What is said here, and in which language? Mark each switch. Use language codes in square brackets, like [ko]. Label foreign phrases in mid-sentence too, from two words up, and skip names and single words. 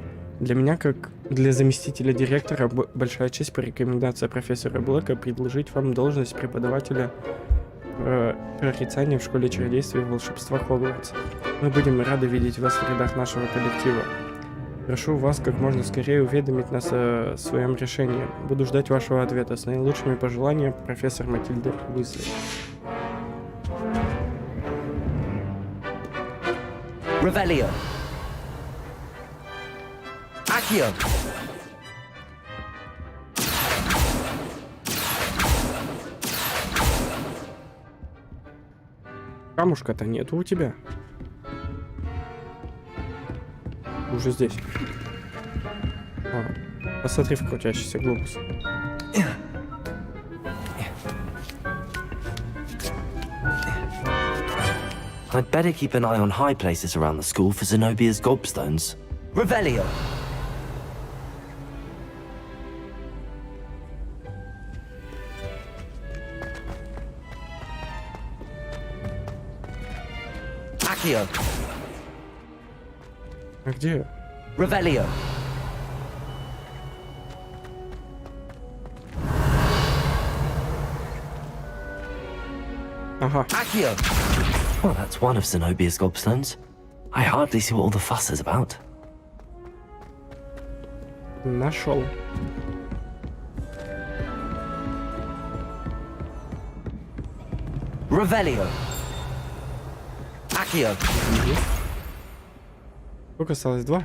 [ru] Для меня, как для заместителя директора, большая честь по рекомендации профессора Блэка предложить вам должность преподавателя прорицания в школе чародействия и волшебства Хогвартс. Мы будем рады видеть вас в рядах нашего коллектива. Прошу вас как можно скорее уведомить нас о своем решении. Буду ждать вашего ответа. С наилучшими пожеланиями, профессор Матильда Уизли. [la] Revelio. Accio. [ru] Камушка-то нету у тебя. Уже здесь. Посмотри в крутящийся глобус. [en] I'd better keep an eye on high places around the school for Zenobia's gobstones. [la] Revelio. Accio. [ru] А где? [la] Revelio. [ru] Ага. [la] Accio. [en] Well, that's one of Zenobia's gobstones. I hardly see what all the fuss is about. [ru] Нашел. [la] Revelio. Accio. [ru] Сколько осталось? 2?